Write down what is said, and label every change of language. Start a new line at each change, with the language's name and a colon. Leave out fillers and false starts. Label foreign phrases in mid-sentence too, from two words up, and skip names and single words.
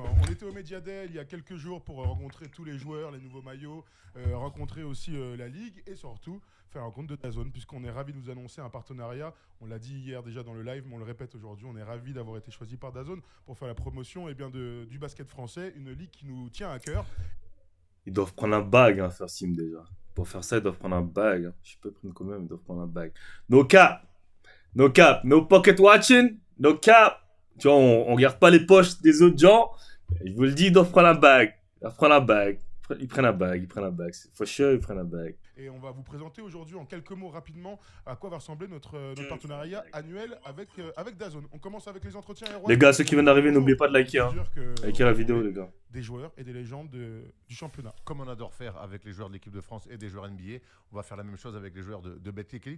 French: On était au Media Day il y a quelques jours pour rencontrer tous les joueurs, les nouveaux maillots, rencontrer aussi la Ligue et surtout faire un compte de DAZN puisqu'on est ravis de vous annoncer un partenariat. On l'a dit hier déjà dans le live, mais on le répète aujourd'hui. On est ravis d'avoir été choisi par DAZN pour faire la promotion du basket français, une ligue qui nous tient à cœur. Ils doivent prendre un bag, hein, faire sim déjà. Pour faire ça, ils doivent prendre un bag. Hein. Je peux prendre quand même, ils doivent prendre un bag.
English: No cap, no pocket watching, no cap.
French: Tu vois, on regarde pas les poches des autres gens. Je vous le dis, ils doivent prendre un bag. Ils doivent prendre un bag. Ils prennent un bag. C'est
English: for sure,
French: ils prennent un bag. Et on va vous présenter aujourd'hui en quelques mots rapidement à quoi va ressembler notre partenariat annuel avec DAZN. On commence avec les entretiens. Les gars, ceux qui viennent d'arriver, n'oubliez pas de liker. Hein. Likez la vidéo, les gars. Des joueurs et des légendes du championnat. Comme on adore faire avec les joueurs de l'équipe de France et des joueurs NBA, on va faire la même chose avec les joueurs de Betclic Elite.